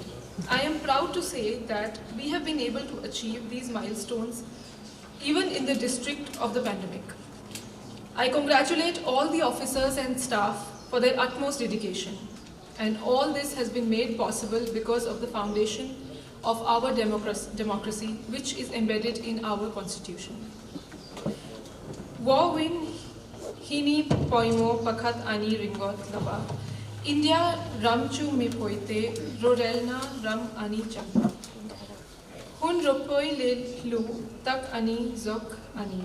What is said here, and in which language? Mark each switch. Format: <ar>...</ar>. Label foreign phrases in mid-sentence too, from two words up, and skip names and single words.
<en>I am proud to say that we have been able to achieve these milestones even in the district of the pandemic. I congratulate all the officers and staff for their utmost dedication, and all this has been made possible because of the foundation of our democracy, which is embedded in our constitution.</en> <lus>Wawin hini poimo pakat ani ringot laba, India ramchu me poite rorelna ram ani champa. Hun ropoi le lu tak ani zok ani.</lus>